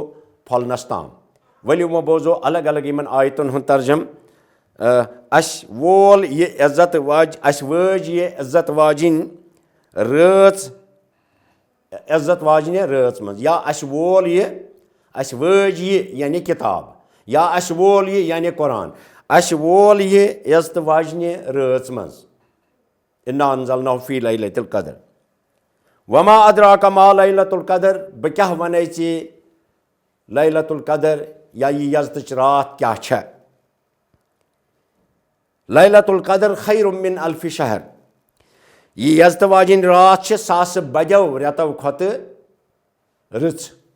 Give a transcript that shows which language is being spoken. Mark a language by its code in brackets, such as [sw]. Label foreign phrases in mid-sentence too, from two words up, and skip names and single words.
[ks] پھۄلنَس تام ؤلِو وۄنۍ بوزو الگ الگ یِمن آیتَن ہُنٛد ترجم اَسہِ وول یہِ عزت اَسہِ وٲج یہِ عزت واجِنۍ رٲژ عزت واجنہِ رٲژ منٛز یا اَسہِ وول یہِ اَسہِ وٲج یہِ یعنی کِتاب یا اَسہِ وول یہِ یعنی قرآن اَسہِ وول یہِ عزتہٕ واجنہِ رٲژ منٛز [ar] اِنا انزلناہُ فی لیلۃ القدر وما ادراک ما لیلۃ القدر [ks] بہٕ کیٛاہ وَنے ژےٚ لیلۃ القدر یا یہِ یزتٕچ راتھ کیٛاہ چھےٚ [ar] لیلۃ القدر خیر من الفِ شہر [ks] یہِ یزتہٕ واجِنۍ راتھ چھِ 1000 بَدیو رٮ۪تو کھۄتہٕ رٕژ